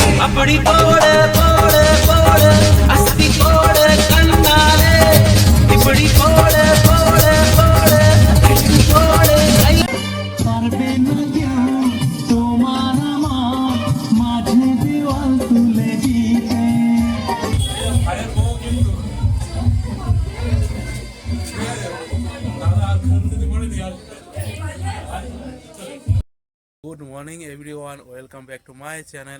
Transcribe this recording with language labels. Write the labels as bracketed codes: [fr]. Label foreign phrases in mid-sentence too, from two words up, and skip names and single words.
[ta] அப்படி போட போட போட அஸ்தி போட கண்ணாலே இப்படி போட போட போட கட்டி போட [bn] পারবে না কেউ তোমার আমার মাঝে দেওয়াল তুলে দিতে। [en] Good morning everyone, welcome back to my channel.